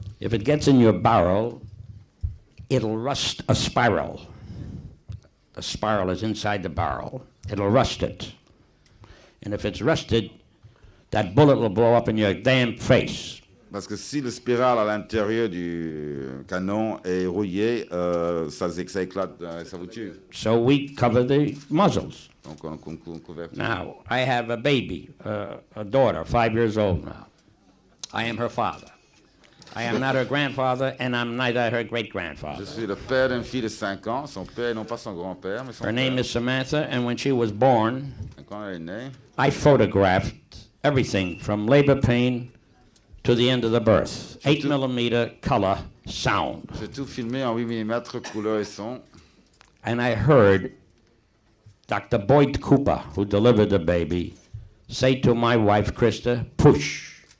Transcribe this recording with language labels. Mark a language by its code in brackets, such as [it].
[en] If it gets in your barrel, it'll rust a spiral. The spiral is inside the barrel. It'll rust it. And if it's rusted, that bullet will blow up in your damn face. [fr] Parce que si le spirale à l'intérieur du canon est rouillé, ça éclate, ça vous tue. [en] So we cover the muzzles. [fr] Donc on couverture. [en] Now, I have a baby, a daughter, 5 years old now. I am her father. I am not her grandfather, and I'm neither her great-grandfather. [fr] Je suis le père d'une fille de 5 ans, son père, non pas son grand-père, mais son [en] Her [fr] père. [en] name is Samantha, and when she was born, [fr] Et quand elle est née, [en] I photographed everything from labor pain to the end of the birth. 8mm color sound. [fr] j'ai tout filmé en 8 mm, couleur et son. [en] And I heard Dr. Boyd Cooper, who delivered the baby, say to my wife, Krista, push.